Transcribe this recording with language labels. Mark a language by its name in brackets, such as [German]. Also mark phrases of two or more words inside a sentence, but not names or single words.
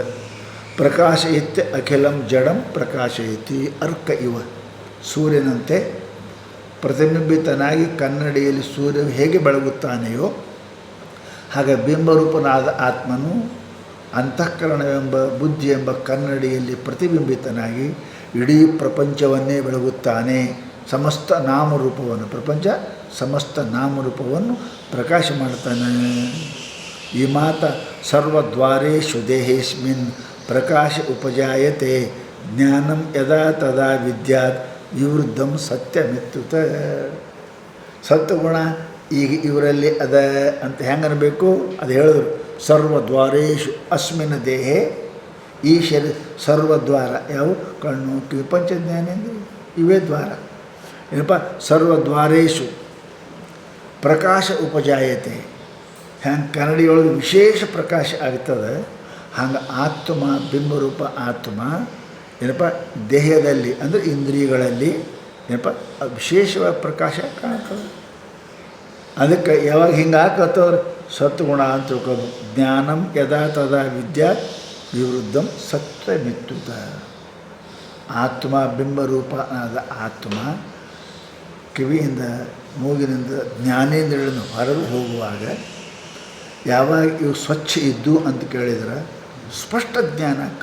[Sanskrit] ಪ್ರಕಾಶಯತ್ಯ ಅಖಿಲಂ ಜಡಂ ಪ್ರಕಾಶಯತಿ ಅರ್ಕ ಇವ, [Kannada] ಸೂರ್ಯನಂತೆ ಪ್ರತಿಬಿಂಬಿತನಾಗಿ ಕನ್ನಡಿಯಲ್ಲಿ ಸೂರ್ಯ ಹೇಗೆ ಬೆಳಗುತ್ತಾನೆಯೋ ಹಾಗೆ ಬಿಂಬರೂಪನಾದ ಆತ್ಮನು ಅಂತಃಕರಣವೆಂಬ ಬುದ್ಧಿ ಎಂಬ ಕನ್ನಡಿಯಲ್ಲಿ ಪ್ರತಿಬಿಂಬಿತನಾಗಿ ಇಡೀ ಪ್ರಪಂಚವನ್ನೇ ಬೆಳಗುತ್ತಾನೆ. ಸಮಸ್ತ ನಾಮರೂಪವನ್ನು, ಪ್ರಪಂಚ ಸಮಸ್ತ ನಾಮರೂಪವನ್ನು ಪ್ರಕಾಶ ಮಾಡ್ತಾನೆ. ಈ ಮಾತ [Sanskrit] ಸರ್ವದ್ವಾರೇಷು ದೇಹೇಸ್ಮಿನ್ ಪ್ರಕಾಶ ಉಪಜಾಯತೆ ಜ್ಞಾನಂ ಯದಾ ತದಾ ವಿದ್ಯಾತ್ ವಿವೃದ್ಧಂ ಸತ್ಯಮಿತ್ತುತ. [Kannada] ಸತ್ವಗುಣ ಈಗ ಇವರಲ್ಲಿ ಅದ ಅಂತ ಹೆಂಗೆ ಅನ್ಬೇಕು ಅದು ಹೇಳಿದ್ರು. [Sanskrit] ಸರ್ವದ್ವಾರೇಷು ಅಸ್ಮಿನ್ ದೇಹೆ, [Kannada] ಈ ಶರೀರ ಸರ್ವದ್ವಾರ ಯಾವ ಕಣ್ಣು ಕಿವಿ ಪಂಚಜ್ಞಾನೇಂದ್ರ ಇವೇ ದ್ವಾರ ಏನಪ್ಪ. [Sanskrit] ಸರ್ವದ್ವಾರೇಷು ಪ್ರಕಾಶ ಉಪಜಾಯತೆ, [Kannada] ಹ್ಯಾಂಗೆ ಕನ್ನಡಿಯೊಳಗೆ ವಿಶೇಷ ಪ್ರಕಾಶ ಆಗ್ತದೆ ಹಂಗೆ ಆತ್ಮ ಬಿಂಬರೂಪ ಆತ್ಮ ಏನಪ್ಪ ದೇಹದಲ್ಲಿ ಅಂದರೆ ಇಂದ್ರಿಯಗಳಲ್ಲಿ ಏನಪ್ಪ ವಿಶೇಷವಾದ ಪ್ರಕಾಶ ಕಾಣ್ತದೆ. ಅದಕ್ಕೆ ಯಾವಾಗ ಹಿಂಗೆ ಹಾಕತ್ತವ್ರೆ ಸತ್ಗುಣ ಅಂತ ತಿಳ್ಕೊಬೇಕು. [Sanskrit] ಜ್ಞಾನಂ ಯದಾ ತದಾ ವಿದ್ಯಾ ವಿವೃದ್ಧಂ ಸತ್ಯಮಿತ್ತುತ. [Kannada] ಆತ್ಮ ಬಿಂಬರೂಪ ಆದ ಆತ್ಮ ಕಿವಿಯಿಂದ ಮೂಗಿನಿಂದ ಜ್ಞಾನೇಂದ್ರಿಯಗಳನ್ನು ಹೊರಗೆ ಹೋಗುವಾಗ ಯಾವಾಗ ಇವು ಸ್ವಚ್ಛ ಇದ್ದು ಅಂತ ಕೇಳಿದ್ರೆ ಸ್ಪಷ್ಟ ಜ್ಞಾನ ಅಕ್ಕ.